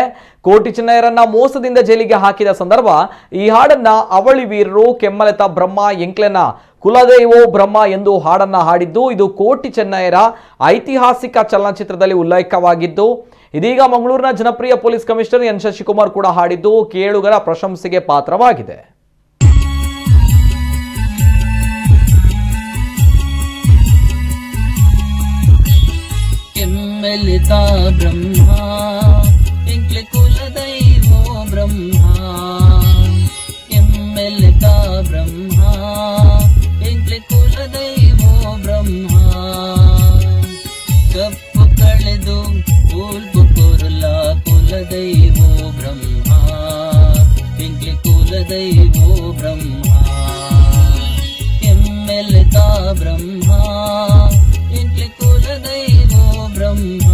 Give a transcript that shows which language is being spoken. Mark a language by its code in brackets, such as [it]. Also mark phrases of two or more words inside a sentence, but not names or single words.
[kn] ಕೋಟಿ ಚೆನ್ನಯ್ಯರನ್ನ ಮೋಸದಿಂದ ಜೈಲಿಗೆ ಹಾಕಿದ ಸಂದರ್ಭ ಈ ಹಾಡನ್ನ ಅವಳಿ ವೀರರು ಕೆಮ್ಮಲೆತ ಬ್ರಹ್ಮ ಎಂಕ್ಲೆನ ಕುಲದೈವೋ ಬ್ರಹ್ಮ ಎಂದು ಹಾಡನ್ನ ಹಾಡಿದ್ದು ಇದು ಕೋಟಿ ಚೆನ್ನಯ್ಯರ ಐತಿಹಾಸಿಕ ಚಲನಚಿತ್ರದಲ್ಲಿ ಉಲ್ಲೇಖವಾಗಿದ್ದು ಇದೀಗ ಮಂಗಳೂರಿನ ಜನಪ್ರಿಯ [en] police commissioner [kn] ಎನ್ ಶಶಿಕುಮಾರ್ ಕೂಡ ಹಾಡಿದ್ದು ಕೇಳುಗರ ಪ್ರಶಂಸೆಗೆ ಪಾತ್ರವಾಗಿದೆ. [tcy] ಕೆಮ್ಮೆಲಿತಾ ಬ್ರಹ್ಮ ಎಂಕ್ಲೆ ಕುಲದೈವೋ ಬ್ರಹ್ಮ ಕೆಮ್ಮೆಲಿತಾ ಬ್ರಹ್ಮ ಎಂಕ್ಲೆ ಕುಲದೈವೋ ಬ್ರಹ್ಮ ಕಪ್ಪು ಕಳೆದು ಕೂಲ್ಪು ಕೊರಲ ಕುಲದೈವೋ ಬ್ರಹ್ಮ ಎಂಕ್ಲೆ ಕುಲದೈವೋ ಬ್ರಹ್ಮ ಕೆಮ್ಮೆಲಿತಾ ಬ್ರಹ್ಮ ಎಂಕ್ಲೆ ಕುಲದೈವೋ ಬ್ರಹ್ಮ